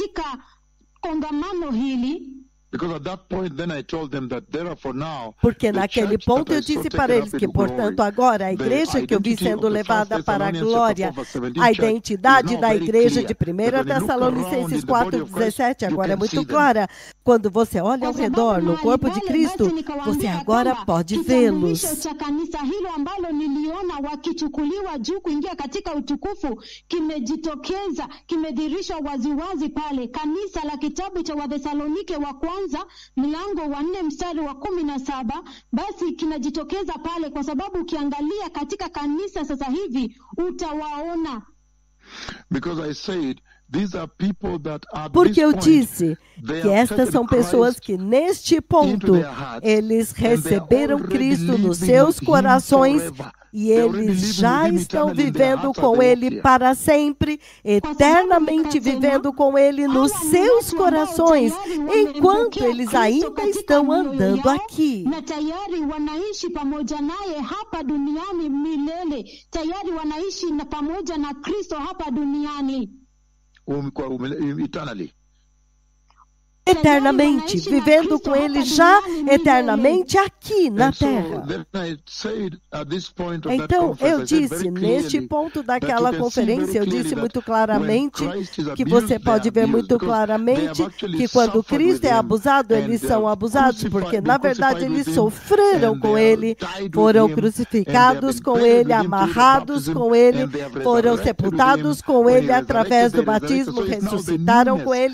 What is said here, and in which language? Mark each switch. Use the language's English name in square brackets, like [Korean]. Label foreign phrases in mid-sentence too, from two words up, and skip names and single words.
[Portuguese] Porque naquele ponto eu disse para eles que, portanto, agora a igreja que eu vi sendo levada para a glória, a identidade da igreja de 1 Tessalonicenses 4:17 agora é muito clara. Quando você olha ao redor no corpo de Cristo, você agora pode vê-los. [Swahili] Mlango wa 4 mstari wa 17, basi kinajitokeza pale kwa sababu ukiangalia katika kanisa sasa hivi utawaona. [English] Because I said these are people that at [Portuguese] Porque eu disse que estas são pessoas que neste ponto eles receberam Cristo nos seus corações e eles já estão vivendo com Ele para sempre, eternamente vivendo com Ele nos seus corações, enquanto eles ainda estão andando aqui. [Swahili] Tayari wanaishi pamoja naye hapa duniani milele. Tayari wanaishi pamoja na Kristo hapa duniani. [Portuguese] Eternamente, vivendo com Ele já eternamente aqui na terra. Então, eu disse, neste ponto daquela conferência, eu disse muito claramente, que você pode ver muito claramente, que quando Cristo é abusado, eles são abusados, porque na verdade eles sofreram com Ele, foram crucificados com Ele, amarrados com Ele, foram sepultados com Ele através do batismo, ressuscitaram com eles.